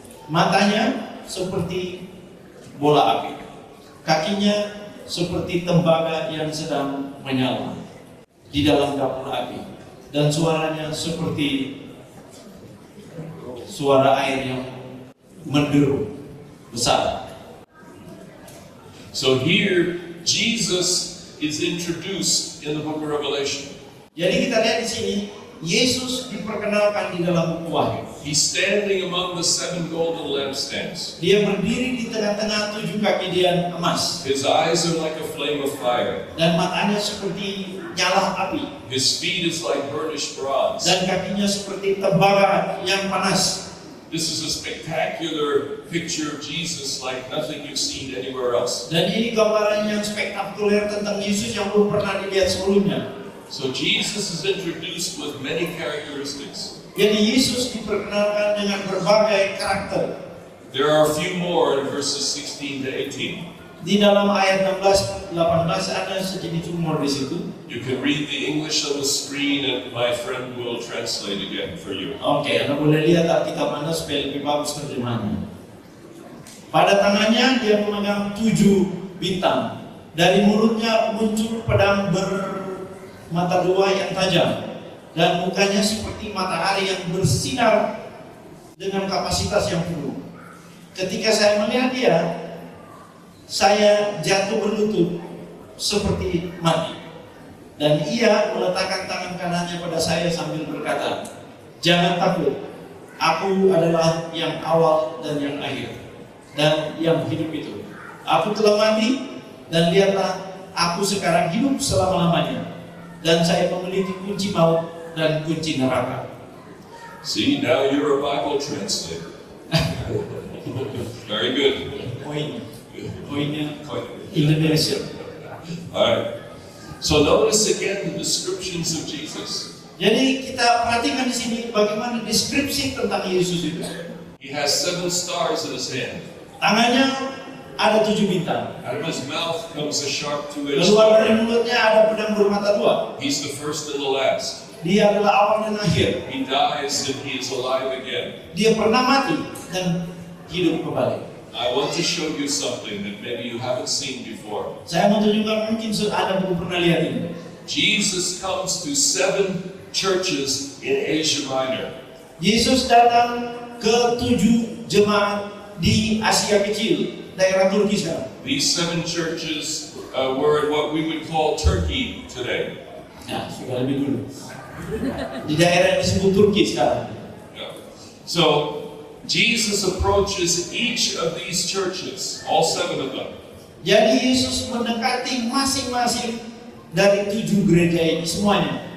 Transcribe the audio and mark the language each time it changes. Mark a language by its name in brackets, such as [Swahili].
[Indonesian] Matanya seperti bola api. Kakinya seperti tembaga yang sedang menyala di dalam dapur api, dan suaranya seperti suara air yang menderu besar. [English] So here Jesus is introduced in the book of Revelation. [Indonesian] Jadi kita lihat di sini Yesus diperkenalkan di dalam buku Wahyu. [English] He's standing among the 7 golden lampstands. [Indonesian] Dia berdiri di tengah-tengah 7 kaki-dian emas. [English] His eyes are like a flame of fire. [Indonesian] Dan matanya seperti nyala api. [English] His feet is like burnished bronze. [Indonesian] Dan kakinya seperti tembaga yang panas. [English] This is a spectacular picture of Jesus like nothing you've seen anywhere else. [Indonesian] Dan ini gambaran yang spektakuler tentang Yesus yang belum pernah dilihat sebelumnya. [English] So Jesus is introduced with many characteristics. [Indonesian] Jadi Yesus diperkenalkan dengan berbagai karakter. [English] There are a few more in verses 16 to 18. [Indonesian] Di dalam ayat 16-18 ada sejenis humor di situ. [English] You can read the English on the screen and my friend will translate again for you. [Indonesian] Oke, Anda boleh lihat Alkitab Anda supaya lebih bagus terjemahannya. Pada tangannya dia memegang 7 bintang. Dari mulutnya muncul pedang bermata 2 yang tajam. Dan mukanya seperti matahari yang bersinar dengan kapasitas yang penuh. Ketika saya melihat dia, saya jatuh berlutut seperti mati. Dan ia meletakkan tangan kanannya pada saya sambil berkata, "Jangan takut, aku adalah yang awal dan yang akhir, dan yang hidup itu. Aku telah mati, dan lihatlah, aku sekarang hidup selama-lamanya. Dan saya memiliki kunci maut dan kunci neraka." [English] See, now you're a Bible translator. Very good. [Indonesian] Poinnya Indonesia. [English] Alright. So notice again the descriptions of Jesus. [Indonesian] Jadi kita perhatikan di sini bagaimana deskripsi tentang Yesus itu. [English] He has 7 stars in his hand. [Indonesian] Tangannya ada 7 bintang. [English] Out of his mouth comes a sharp 2-edged [Indonesian] Keluar dari [English] sword. [Indonesian] mulutnya ada pedang bermata 2. [English] He's the first and the last. [Indonesian] Dia adalah awal dan akhir. [English] He dies and he is alive again. [Indonesian] Dia pernah mati dan hidup kembali. [English] I want to show you something that maybe you haven't seen before. [Indonesian] Saya mau tunjukkan, mungkin Anda belum pernah lihat ini. [English] Jesus comes to 7 churches in Asia Minor. [Indonesian] Yesus datang ke 7 jemaat di Asia Kecil, daerah Turki sekarang. [English] These 7 churches were in what we would call Turkey today. [Indonesian] Nah, sudah lebih dulu. Di daerah yang disebut Turki sekarang. Yeah. [English] So Jesus approaches each of these churches, all 7 of them. [Indonesian] Jadi Yesus mendekati masing-masing dari 7 gereja ini semuanya.